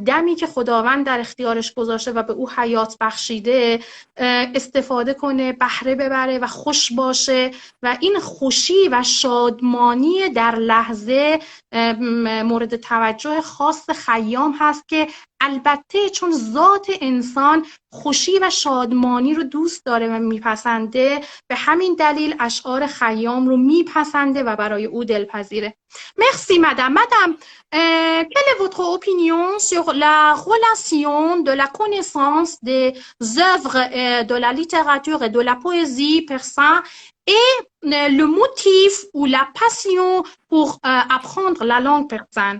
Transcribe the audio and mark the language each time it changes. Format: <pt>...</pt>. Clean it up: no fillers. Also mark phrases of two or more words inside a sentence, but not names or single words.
<fa>دمی که خداوند در اختیارش گذاشته و به او حیات بخشیده استفاده کنه، بهره ببره و خوش باشه و این خوشی و شادمانی در لحظه مورد توجه خاص خیام هست که البته چون ذات انسان خوشی و شادمانی رو دوست داره و میپسنده، به همین دلیل اشعار خیام رو میپسنده و برای او دلپذیره.</fa> <fr>Merci madame. Madame, quelle est votre opinion sur la relation de la connaissance des œuvres de la littérature et de la poésie persane et le motif ou la passion pour apprendre la langue persane?</fr>